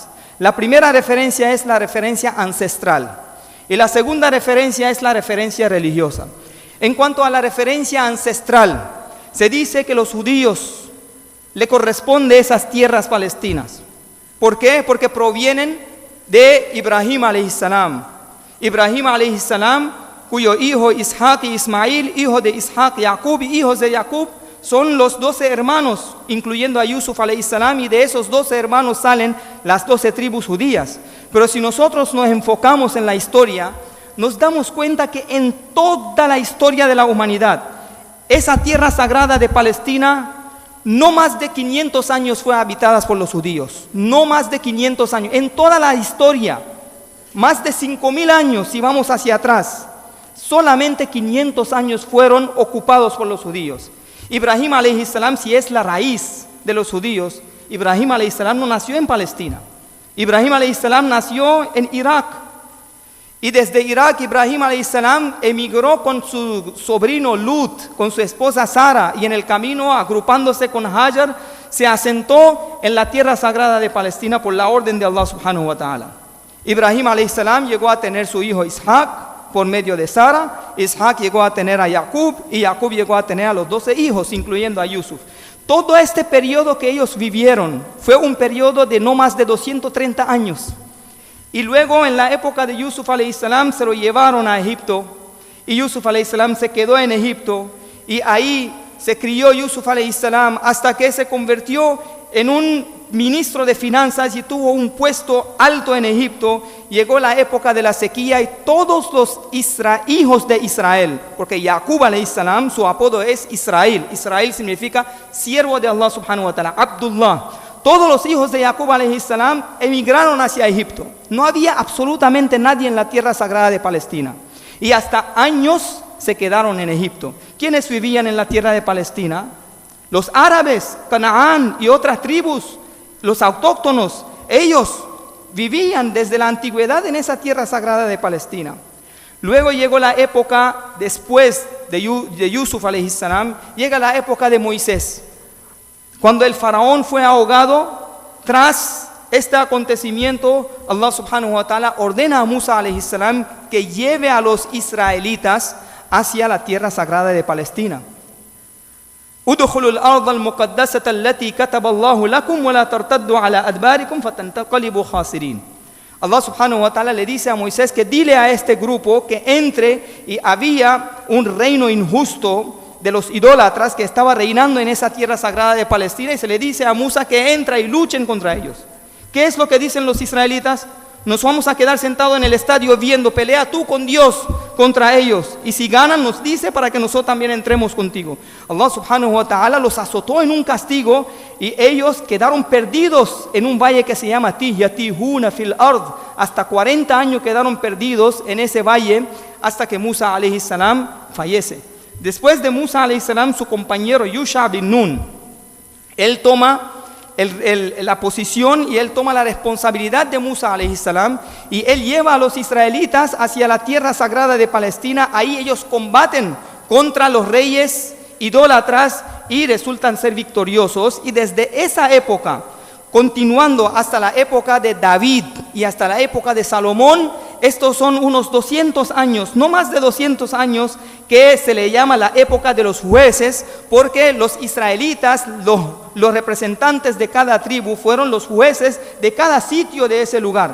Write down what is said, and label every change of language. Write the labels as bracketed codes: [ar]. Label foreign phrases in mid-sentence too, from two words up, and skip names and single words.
[es] La primera referencia es la referencia ancestral. Y la segunda referencia es la referencia religiosa. En cuanto a la referencia ancestral, se dice que los judíos le corresponde esas tierras palestinas. ¿Por qué? Porque provienen de Ibrahim [ar] عليه السلام. [es] Ibrahim [ar] عليه السلام, [es] cuyo hijo Isaac y Ismail, hijo de Isaac, Jacob y hijos de Jacob, son los 12 hermanos, incluyendo a Yusuf [ar] عليه السلام, [es] y de esos 12 hermanos salen las 12 tribus judías. Pero si nosotros nos enfocamos en la historia, nos damos cuenta que en toda la historia de la humanidad, esa tierra sagrada de Palestina, no más de 500 años fue habitada por los judíos. No más de 500 años. En toda la historia, más de 5.000 años, si vamos hacia atrás, solamente 500 años fueron ocupados por los judíos. Ibrahim [ar] عليه السلام, [es] si es la raíz de los judíos, Ibrahim [ar] عليه السلام [es] no nació en Palestina. Ibrahim [ar] عليه السلام [es] nació en Irak. Y desde Irak, Ibrahim [ar] عليه السلام [es] emigró con su sobrino Lut, con su esposa Sara, y en el camino, agrupándose con Hajar, se asentó en la tierra sagrada de Palestina por la orden de [ar] الله سبحانه وتعالى. [es] Ibrahim [ar] عليه السلام [es] llegó a tener su hijo Isaac por medio de Sara. Isaac llegó a tener a Jacob y Jacob llegó a tener a los 12 hijos, incluyendo a Yusuf. Todo este periodo que ellos vivieron fue un periodo de no más de 230 años. Y luego en la época de Yusuf [ar] عليه السلام [es] se lo llevaron a Egipto y Yusuf [ar] عليه السلام [es] se quedó en Egipto y ahí se crió Yusuf [ar] عليه السلام [es] hasta que se convirtió en un ministro de finanzas y tuvo un puesto alto en Egipto. Llegó la época de la sequía y todos los hijos de Israel, porque Jacob [ar] عليه السلام, [es] su apodo es Israel. Israel significa siervo de [ar] الله سبحانه وتعالى, [es] Abdullah. Todos los hijos de Jacob [ar] عليه السلام [es] emigraron hacia Egipto. No había absolutamente nadie en la tierra sagrada de Palestina. Y hasta años se quedaron en Egipto. ¿Quiénes vivían en la tierra de Palestina? Los árabes, Canaán y otras tribus, los autóctonos, ellos vivían desde la antigüedad en esa tierra sagrada de Palestina. Luego llegó la época, después de Yusuf [ar] عليه السلام, [es] llega la época de Moisés. Cuando el faraón fue ahogado, tras este acontecimiento, [ar] الله سبحانه وتعالى [es] ordena a Musa [ar] عليه السلام [es] que lleve a los israelitas hacia la tierra sagrada de Palestina. [ar] ادخلوا الأرض المقدسة التي كتب الله لكم ولا ترتدوا على أدباركم فتنقلبوا خاسرين. الله سبحانه وتعالى [es] le dice a Moisés que dile a este grupo que entre, y había un reino injusto, de los idólatras que estaba reinando en esa tierra sagrada de Palestina, y se le dice a Musa que entra y luchen contra ellos. ¿Qué es lo que dicen los israelitas? Nos vamos a quedar sentados en el estadio viendo, pelea tú con Dios contra ellos, y si ganan nos dice para que nosotros también entremos contigo. [ar] الله سبحانه وتعالى [es] los azotó en un castigo y ellos quedaron perdidos en un valle que se llama [ar] يتيهون في الأرض. [es] Hasta 40 años quedaron perdidos en ese valle hasta que Musa [ar] عليه السلام [es] fallece. Después de Musa [ar] عليه السلام, [es] su compañero Yusha bin Nun, él toma la posición y él toma la responsabilidad de Musa [ar] عليه السلام, [es] y él lleva a los israelitas hacia la tierra sagrada de Palestina. Ahí ellos combaten contra los reyes idólatras y resultan ser victoriosos, y desde esa época, continuando hasta la época de David y hasta la época de Salomón, estos son unos 200 años, no más de 200 años, que se le llama la época de los jueces, porque los israelitas, los representantes de cada tribu, fueron los jueces de cada sitio de ese lugar.